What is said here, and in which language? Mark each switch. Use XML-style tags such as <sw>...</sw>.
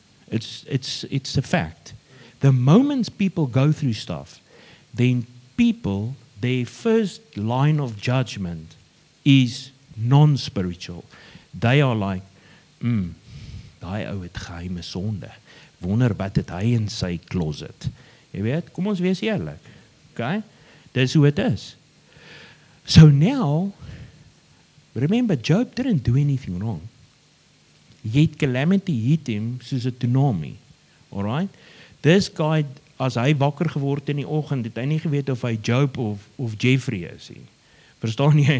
<en>It's a fact. The moment people go through stuff, then people, their first line of judgment is non-spiritual. They are like,</en> <af>daai ou het geheime sonde. Wonder wat het hy in sy closet. Jy weet, kom ons wees eerlik. Okay? Dis hoe het is.</af> <en>So now, remember, Job didn't do anything wrong. Yet calamity hit him</en> <af>soos 'n tsunami.</af> <en>Alright? This guy,</en> <af>as hy wakker geword in die oggend, het hy nie geweet of hy Job of Jeffrey is nie. Verstaan jy?</af>